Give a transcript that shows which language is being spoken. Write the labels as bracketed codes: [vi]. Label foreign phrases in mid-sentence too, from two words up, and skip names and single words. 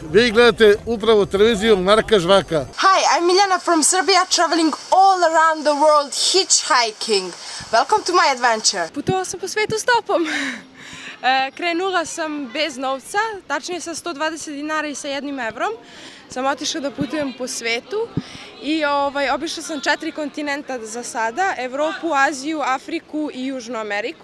[sr] Vi gledate upravo televiziju Marka Žvaka. [en] Hi, I'm Miljana from Serbia, traveling all around the world hitchhiking. Welcome to my adventure. [sr] Putovala sam po svetu stopom. Krenula sam bez novca, tačnije sa 120 dinara i sa 1 evrom. Sam otišla da putujem po svetu i obišla sam 4 kontinenta za sada, Evropu, Aziju, Afriku i Južnu Ameriku.